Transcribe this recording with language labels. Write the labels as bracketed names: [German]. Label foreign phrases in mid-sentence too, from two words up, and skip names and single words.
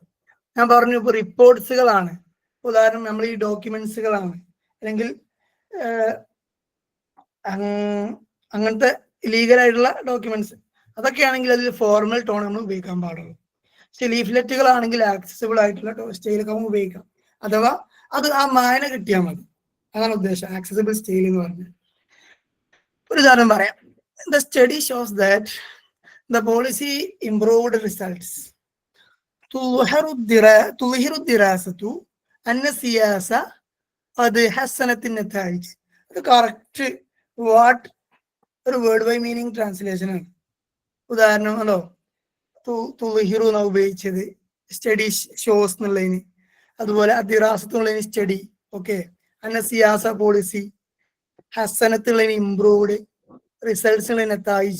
[Malayalam] ഞാൻ പറഞ്ഞു, ഇപ്പൊ റിപ്പോർട്ട്സുകളാണ്, ഉദാഹരണം നമ്മൾ ഈ ഡോക്യുമെന്റ്സുകളാണ്, അല്ലെങ്കിൽ അങ്ങനത്തെ ലീഗലായിട്ടുള്ള ഡോക്യുമെന്റ്സ്, അതൊക്കെയാണെങ്കിൽ അതിൽ [English] formal tone [Malayalam] നമ്മൾ ഉപയോഗിക്കാൻ പാടുള്ളൂ. പക്ഷെ ലീഫ്ലെറ്റുകളാണെങ്കിൽ ആക്സസിബിൾ ആയിട്ടുള്ള സ്റ്റൈലൊക്കെ നമുക്ക് ഉപയോഗിക്കാം. അഥവാ അത് ആ മായന കിട്ടിയാൽ മതി, അതാണ് ഉദ്ദേശം [English] accessible style [Malayalam] എന്ന് പറഞ്ഞാൽ. ഒരു ഉദാഹരണം പറയാം. [English] The study shows that the policy improved results. [Arabic] تظهر الدراسة أن السياسة قد حسنت النتائج. [Malayalam] ഇത് കറക്റ്റ് ഒരു [English] word by meaning translation [Malayalam] ആണ്. ഉദാഹരണം ആണോ, തുഹിറു എന്നാ ഉപയോഗിച്ചത്, [English] study shows [Malayalam] എന്നുള്ളതിന്. അതുപോലെ അദിറാസത്ത് എന്നുള്ളതിന് സ്റ്റഡി, ഓക്കെ. [Arabic] أن السياسة [Malayalam] പോളിസി, ഹസനത്തുള്ളതിന് ഇംപ്രൂവ്ഡ്, റിസൾട്ട്സ് ഉള്ളതിന് നതായിജ്.